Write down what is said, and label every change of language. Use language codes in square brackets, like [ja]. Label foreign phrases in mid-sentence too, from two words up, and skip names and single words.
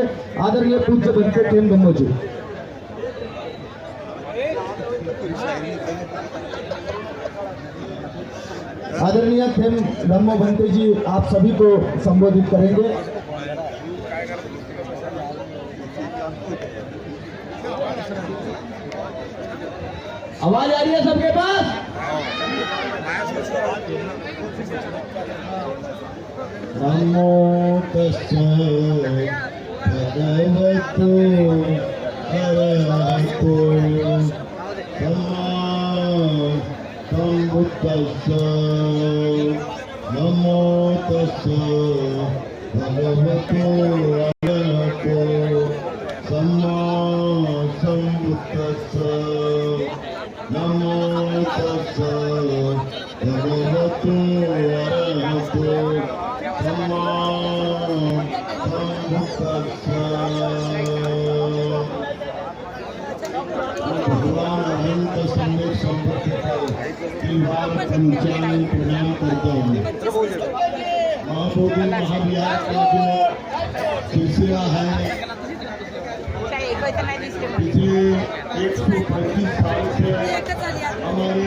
[hi] आदरणीय पूज्य बनते खेम ब्रह्मोजी। आदरणीय खेम ब्रह्मो बनते जी आप सभी को संबोधित करेंगे। आवाज आ रही है सबके पास? [pi] नमो तस्सै भगवतो अरहतो सम्मा सम्बुद्धस्सै। नमो तस्सै भगवतो अरहतो सम्मा सम्बुद्धस्सै। नमो तस्सै भगवतो अरहतो सम्मा सम्बुद्धस्सै। [hi] भगवान अनंत सम्यक संपत्ति को त्रिवार पंचांग प्रणाम करता हूँ। महाबोधि महाविहार का जो सिलसिला है, पिछले 135 साल से हमारे